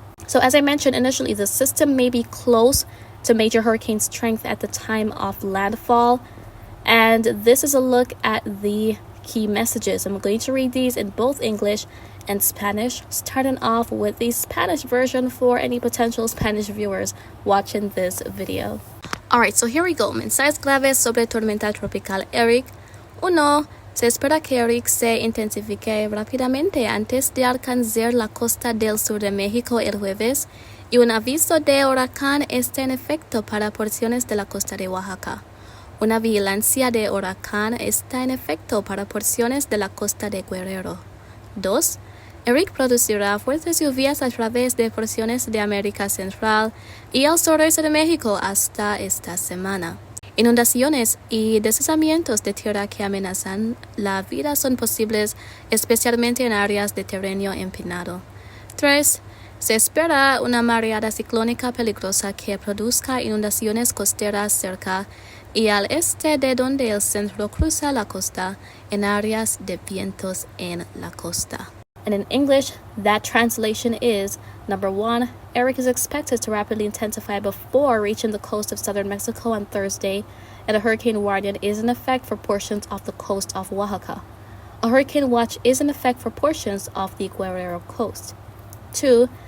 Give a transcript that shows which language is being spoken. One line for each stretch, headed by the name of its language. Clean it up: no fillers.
English: So as I mentioned initially, the system may be close to major hurricane strength at the time of landfall. And this is a look at the key messages. I'm going to read these in both English and Spanish, starting off with the Spanish version for any potential Spanish viewers watching this video. Alright, so here we go.
Spanish: Mensajes claves sobre tormenta tropical Erick. 1. Se espera que Erick se intensifique rápidamente antes de alcanzar la costa del sur de México el jueves, y un aviso de huracán está en efecto para porciones de la costa de Oaxaca. Una vigilancia de huracán está en efecto para porciones de la costa de Guerrero. 2. Erick producirá fuertes lluvias a través de porciones de América Central y el sureste de México hasta esta semana. Inundaciones y deslizamientos de tierra que amenazan la vida son posibles, especialmente en áreas de terreno empinado. 3. Se espera una mareada ciclónica peligrosa que produzca inundaciones costeras cerca y al este de donde el centro cruza la costa, en áreas de vientos en la costa.
English: And in English, that translation is, number 1, Erick is expected to rapidly intensify before reaching the coast of southern Mexico on Thursday, and a hurricane warning is in effect for portions of the coast of Oaxaca. A hurricane watch is in effect for portions of the Guerrero coast. 2.